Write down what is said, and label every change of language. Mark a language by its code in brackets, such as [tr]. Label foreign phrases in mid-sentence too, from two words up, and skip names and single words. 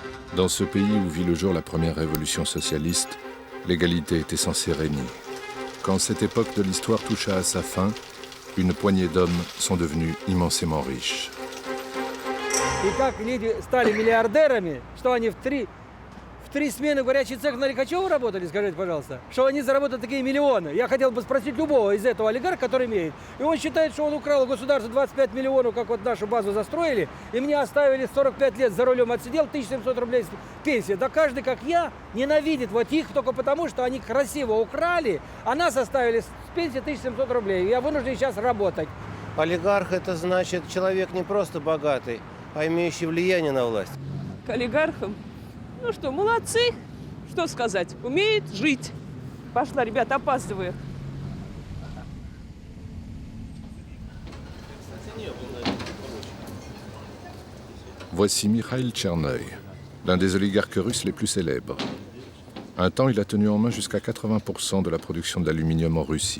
[fr] Dans ce pays où vit le jour la première révolution socialiste, l'égalité était censée régner. Quand cette époque de l'histoire toucha à sa fin, une poignée d'hommes sont devenus immensément riches. [ru] И как люди стали миллиардерами, что они в три смены в горячий цех на Лихачева работали, скажите, пожалуйста, что они заработали такие миллионы. Я хотел бы спросить любого из этого олигарха, который имеет. И он считает, что он украл у государства 25 миллионов, как вот нашу базу застроили, и мне оставили 45 лет за рулем отсидел, 1700 рублей пенсия. Да каждый, как я, ненавидит вот их только потому, что они красиво украли, а нас оставили с пенсии 1700 рублей. Я вынужден сейчас работать. Олигарх – это значит человек не просто богатый, а имеющий влияние на власть. К олигархам? Ну что, молодцы. Что сказать? Умеют жить. Пошла, ребята, опаздываю. [fr] Voici Mikhail Tchernoï, l'un des oligarques russes les plus célèbres. Un temps, il a tenu en main jusqu'à 80% de la production d'aluminium en Russie.